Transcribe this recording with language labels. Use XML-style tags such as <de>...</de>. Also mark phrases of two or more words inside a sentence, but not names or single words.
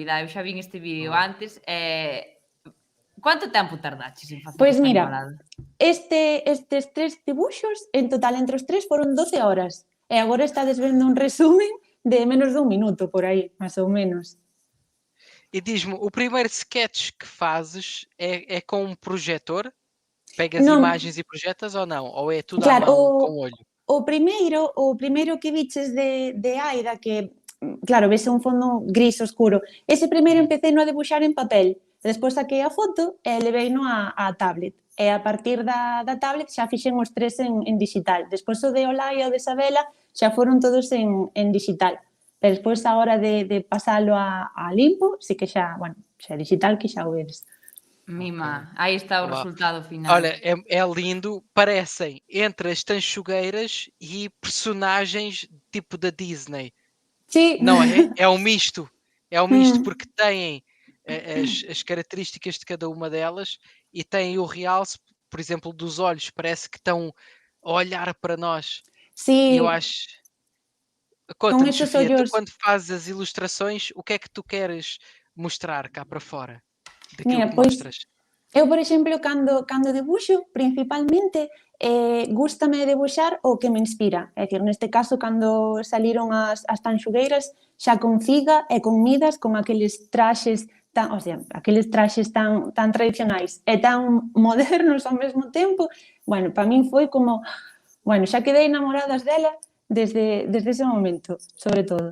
<gl>Eu xa vin este vídeo antes. Quanto tempo tardaches en facer Pois esta mira, animalada? estes tres dibuxos, en total entre os tres, foron 12 horas. E agora estades vendo un resumen de menos dun minuto, por aí, máis ou menos.</gl> <pt>E diz-me, o primeiro sketch que fazes é com um projetor? Pegas</pt> <gl>Non.</gl> <pt>imagens e projetas ou não? Ou é tudo</pt> <gl>Claro,</gl> <pt>à mão, com o olho?</pt> <gl>o primeiro que viches de Aida, que, claro, vese un fondo gris oscuro, ese primeiro empecé no a debuxar en papel, despois saquei a foto e leveino á tablet. E a partir da tablet xa fixen os tres en digital. Despois o de Olaya e o de Isabela xa foron todos en digital. Pero despois a hora de pasalo a limpo, sí que xa, bueno, xa digital que xa o vedes. Mima,</gl> <pt>aí está o Olá. resultado final. Olha, é lindo, parecem entre as tanchugueiras e personagens tipo da Disney.</pt> <gl>Sí.</gl> <pt>Não é? É um misto. É um misto porque têm as características de cada uma delas e têm o realce, por exemplo, dos olhos. Parece que estão a olhar para nós.</pt> <gl>Sí.</gl> <pt>E eu acho... Conta-me, Sofia, tu quando fazes as ilustrações, o que é que tu queres mostrar cá para fora? Daquilo que mostras?</pt> <gl>Eu, por exemplo, cando debuxo, principalmente, gústame debuxar o que me inspira. É dicir, neste caso, cando saliron as tanxugueiras, xa con figa e con midas, con aqueles traxes aqueles traxes tan tradicionais e tan modernos ao mesmo tempo, bueno, para min foi como, bueno, xa quedei enamoradas dela desde ese momento, sobre todo.</gl>